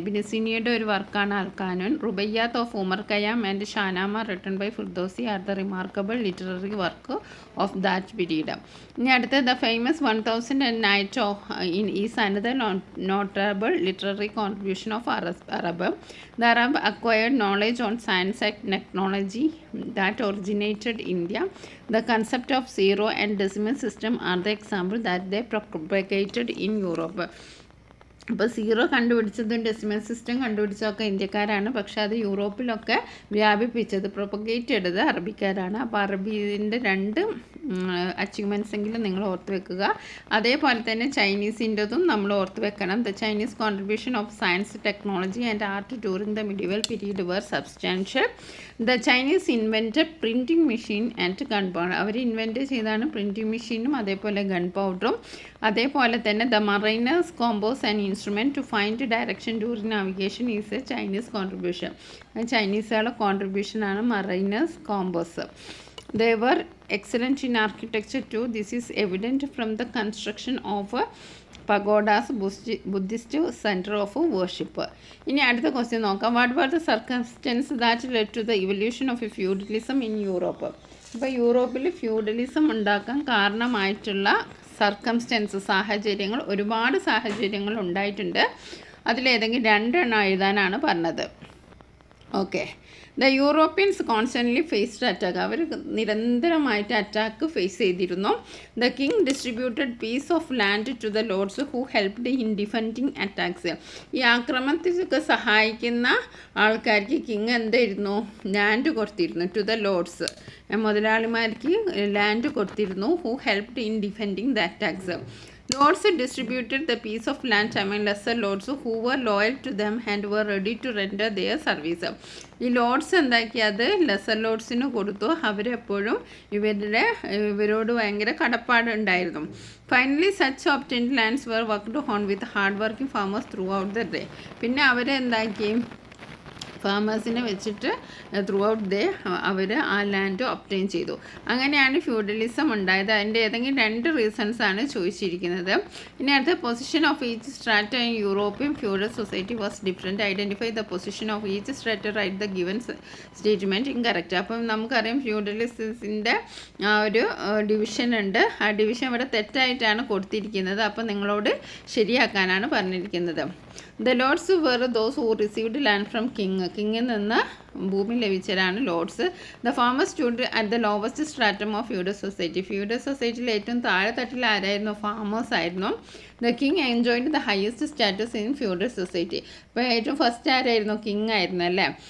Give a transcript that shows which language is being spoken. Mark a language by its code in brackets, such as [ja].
[ml] ഇബ്നു സീനയുടെ ഒരു വർക്കാണ് അൽ ഖാനൂൻ. [en] Rubaiyat of Omar Khayyam and Shahnameh written by Ferdowsi are the remarkable literary work of that period. [ml] ഇനി അടുത്ത, [en] The famous 1000 night is another notable literary contribution of Arab. The Arab acquired knowledge on science and technology that originated India. The concept of zero and decimal system are the example that they propagated in Europe. [ml] അപ്പോൾ zero കണ്ടുപിടിച്ചതും decimal system കണ്ടുപിടിച്ചതൊക്കെ ഇന്ത്യക്കാരാണ്, പക്ഷേ അത് യൂറോപ്പിലൊക്കെ വ്യാപിപ്പിച്ചത്, propagate ചെയ്തത് അറബിക്കാരാണ്. അപ്പോൾ അറബീൻ്റെ 2 achievements എങ്കിലും നിങ്ങൾ ഓർത്ത് വെക്കുക. അതേപോലെ തന്നെ ചൈനീസിൻ്റെതും നമ്മൾ ഓർത്ത് വെക്കണം. [en] The Chinese contribution of science, technology and art during the medieval period were substantial. The Chinese invented printing machine and gunpowder. [ml] Our invent ചെയ്താണ് പ്രിൻറ്റിംഗ് മെഷീനും അതേപോലെ ഗൺ പൗഡറും. അതേപോലെ തന്നെ [en] The mariner's compass and instrument to find direction during navigation is a Chinese contribution. [ml] ചൈനീസുകളുടെ കോൺട്രിബ്യൂഷനാണ് mariner's combos. [en] They were excellent in architecture too. This is evident from the construction of pagodas, Buddhist center of worship. [ml] ഇനി അടുത്ത question നോക്കാം. [en] What were the circumstances that led to the evolution of a feudalism in Europe. [ml] ഇപ്പോൾ യൂറോപ്പിൽ feudalism ഉണ്ടാക്കാൻ കാരണമായിട്ടുള്ള circumstances, സാഹചര്യങ്ങൾ, ഒരുപാട് സാഹചര്യങ്ങൾ ഉണ്ടായിട്ടുണ്ട്. അതിലേതെങ്കിലും 2 എണ്ണം എഴുതാനാണ് പറഞ്ഞത്. Okay, [en] The Europeans constantly faced attack. [ml] അവർ നിരന്തരമായിട്ട് അറ്റാക്ക് ഫേസ് ചെയ്തിരുന്നു. [en] The king distributed piece of land to the lords who helped in defending attacks. [ml] ഈ ആക്രമണത്തിലൊക്കെ സഹായിക്കുന്ന ആൾക്കാർക്ക് കിങ് എന്തായിരുന്നു? ലാൻഡ് കൊടുത്തിരുന്നു. [en] to the lords, [ml] മുതലാളിമാർക്ക് ലാൻഡ് കൊടുത്തിരുന്നു. [en] Who helped in defending the attacks. Lords distributed the piece of land among lesser lords who were loyal to them and were ready to render their service. [ml] ഈ lords എന്താക്കിയത് lesser ലോഡ്സിന് കൊടുത്തു. അവരെപ്പോഴും ഇവരോട് ഭയങ്കര കടപ്പാടുണ്ടായിരുന്നു. [en] Finally such obtained lands were worked on with hard working farmers throughout the day. [ml] പിന്നെ അവരെന്താക്കി? ഫാമേഴ്സിനെ വെച്ചിട്ട് through out day അവർ ആ land obtain ചെയ്തു. അങ്ങനെയാണ് ഫ്യൂഡലിസം ഉണ്ടായത്. അതിൻ്റെ ഏതെങ്കിലും 2 റീസൺസാണ് ചോദിച്ചിരിക്കുന്നത്. ഇനി അടുത്ത, [en] Position of each strata in European feudal society was different. Identify the position of each strata, write the given statement incorrect. [ml] അപ്പം നമുക്കറിയാം ഫ്യൂഡലിസത്തിൻ്റെ ആ ഒരു ഡിവിഷൻ ഉണ്ട്. ആ ഡിവിഷൻ ഇവിടെ തെറ്റായിട്ടാണ് കൊടുത്തിരിക്കുന്നത്. അപ്പം നിങ്ങളോട് ശരിയാക്കാനാണ് പറഞ്ഞിരിക്കുന്നത്. [en] The lords were those who received land from king. [ml] കിങ്ങിൽ നിന്ന് ഭൂമി ലഭിച്ചവരാണ് Lord's. [en] The farmers stood at the lowest stratum of feudal society. [ml] Feudal സൊസൈറ്റിയിൽ ഏറ്റവും താഴെ തട്ടിൽ ആരായിരുന്നു? ഫാമേഴ്സ് ആയിരുന്നു. [en] The king enjoyed the highest status in feudal society. [ml] ഇപ്പോൾ ഏറ്റവും first ആരായിരുന്നു? കിങ് ആയിരുന്നു അല്ലേ.